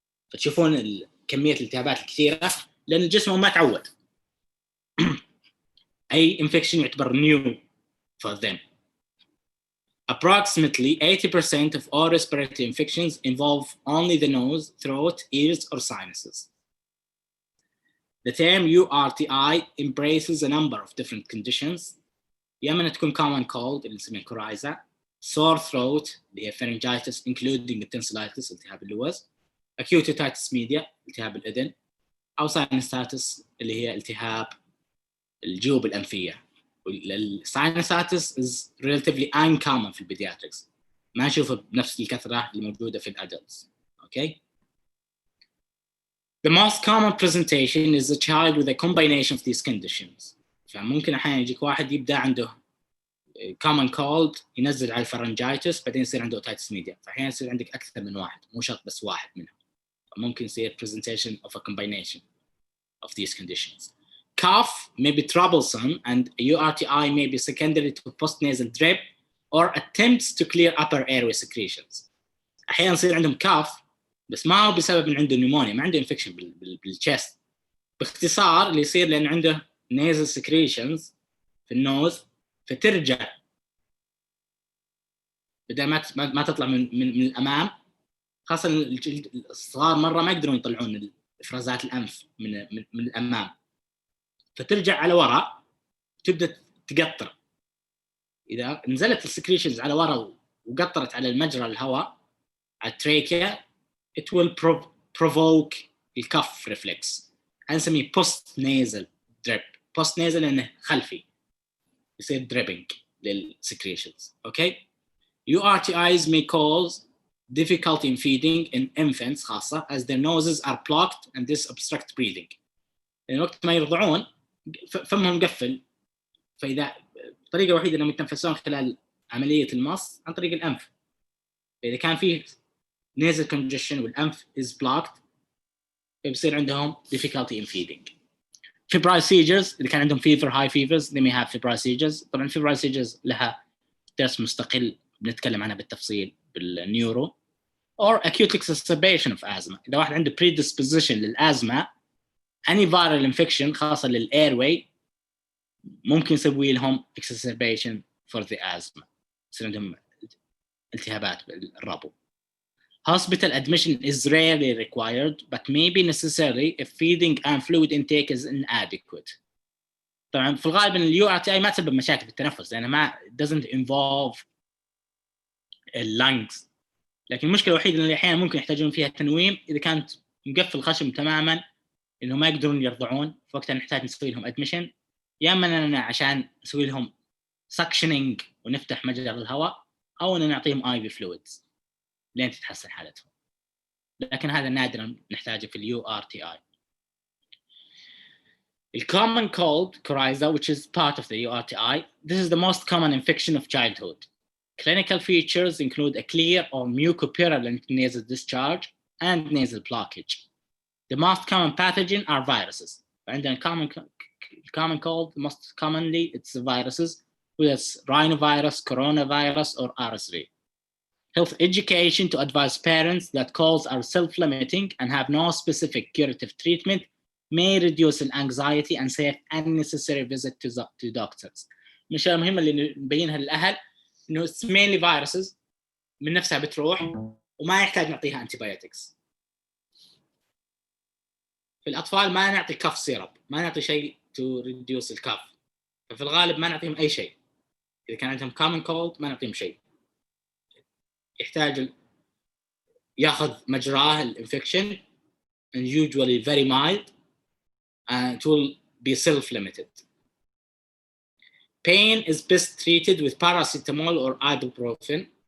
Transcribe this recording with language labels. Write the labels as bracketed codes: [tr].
[ar] فتشوفون كميه الالتهابات الكثيره لان الجسم ما تعود. اي [en] infection [ar] يعتبر [en] new for them. Approximately 80% of all respiratory infections involve only the nose, throat, ears, or sinuses. The term URTI embraces a number of different conditions. [ar] يا إما تكون common cold اللي نسميه coryza, sore throat اللي هي [en] pharyngitis including tonsillitis [ar] التهاب اللوز, [en] acute otitis media [ar] التهاب الأذن, أو sinusitis اللي هي التهاب الجيوب الأنفية. الساينساتس is relatively uncommon في البيدياتريكس، ما نشوفه بنفس الكثرة اللي موجودة في الادلتس. [en] Okay. The most common presentation is a child with a combination of these conditions. [ar] فممكن أحيانا يجيك واحد يبدأ عنده common cold ينزل على الفرنجايتس بعدين يصير عنده otitis media، فأحيانا يصير عندك أكثر من واحد مو شرط بس واحد منهم، فممكن يصير [en] presentation of a combination of these conditions. Cough may be troublesome and URTI may be secondary to postnasal drip or attempts to clear upper airway secretions. [ar] أحيانا يصير عندهم cough بس ما هو بسبب إن عنده نيمونيا، ما عنده infection بالchest. باختصار اللي يصير لأن عنده nasal secretions في النوز، فترجع بدل ما تطلع من الأمام. خاصة الصغار مرة ما يقدرون يطلعون إفرازات الأنف من الأمام، فترجع على وراء تبدأ تقطر. إذا نزلت السكريشنز على وراء وقطرت على المجرى الهواء على التريكيا [en] it will provoke [ar] الكف reflex. هنسميه post nasal drip. post nasal لأنه خلفي يصير dripping للسكريشنز. [en] Okay. URTIs may cause difficulty in feeding in infants [ar] خاصة [en] as their noses are blocked and this obstructs breathing. [ar] يعني وقت ما يرضعون فمهم مقفل، فإذا الطريقة الوحيدة أنهم يتنفسون خلال عملية المص عن طريق الأنف. فإذا كان فيه nasal congestion والأنف [en] is blocked [ar] فيصير عندهم [en] difficulty in feeding. Febrile seizures [ar] إذا كان عندهم [en] fever high fevers they may have febrile seizures. [ar] طبعا febrile seizures لها درس مستقل بنتكلم عنها بالتفصيل بالنيورو. [en] or acute exacerbation of asthma. [ar] إذا واحد عنده predisposition للأزمة [en] any viral infection [ar] خاصة للairway ممكن يسوي لهم [en] exacerbation for the asthma. [ar] يصير عندهم التهابات بالربو. [en] Hospital admission is rarely required, but may be necessary if feeding and fluid intake is inadequate. [ar] طبعا في الغالب ان اليو ار تي اي ما تسبب مشاكل في التنفس لانه ما [en] doesn't involve [ar] اللنجز، لكن المشكله الوحيده اللي احيانا ممكن يحتاجون فيها تنويم اذا كانت مقفل الخشم تماما انه ما يقدرون يرضعون، فوقتها نحتاج نسوي لهم ادميشن، يا اما اننا عشان نسوي لهم سكشننج ونفتح مجرى الهواء، او اننا نعطيهم اي في فلويدز لين تتحسن حالتهم، لكن هذا نادرا نحتاجه في اليو ار تي اي. [en] The common cold, coryza, which is part of the URTI, this is the most common infection of childhood. Clinical features include a clear or mucopurulent nasal discharge and nasal blockage. The most common pathogen are viruses. [ar] عندنا [en] common cold, most commonly it's the viruses, whether it's rhinovirus, coronavirus, or RSV. Health education to advise parents that colds are self-limiting and have no specific curative treatment may reduce anxiety and save unnecessary visit to doctors. [ar] من الأشياء المهمة اللي نبينها للأهل إنه [en] it's mainly viruses [ar] من نفسها بتروح وما يحتاج نعطيها antibiotics. في الأطفال ما نعطي كف سيرب، ما نعطي شيء [en] to reduce [ar] الكف، ففي الغالب ما نعطيهم أي شيء. إذا كان عندهم common cold ما نعطيهم شيء، يحتاج ياخذ مجراه الانفكشن [en] and usually very mild and it will be self-limited. Pain is best treated with paracetamol or ibuprofen.